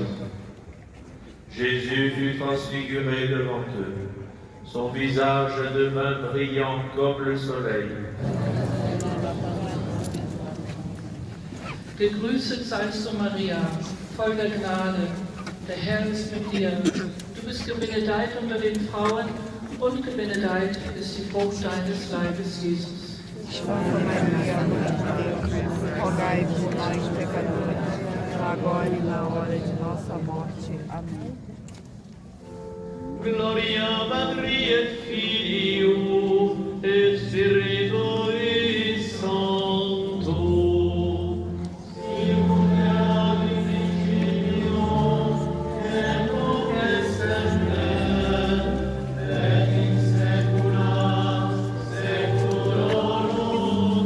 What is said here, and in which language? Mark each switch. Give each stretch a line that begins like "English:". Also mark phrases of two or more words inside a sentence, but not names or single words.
French: Jésus fut transfiguré devant eux. Son visage devint brillant comme le soleil.
German: Gegrüßet seist du, Maria, voll der Gnade. Der Herr ist mit dir. Du bist gebenedeit unter den Frauen und gebenedeit ist die Frucht deines Leibes, Jesus.
Portuguese: Rogai por nós, pecadores, agora e na hora de nossa morte. Amém.
Latin: Gloria Patri et Filio et Spiritui Sancto. Sicut erat in principio, et nunc et semper, et in saecula saeculorum.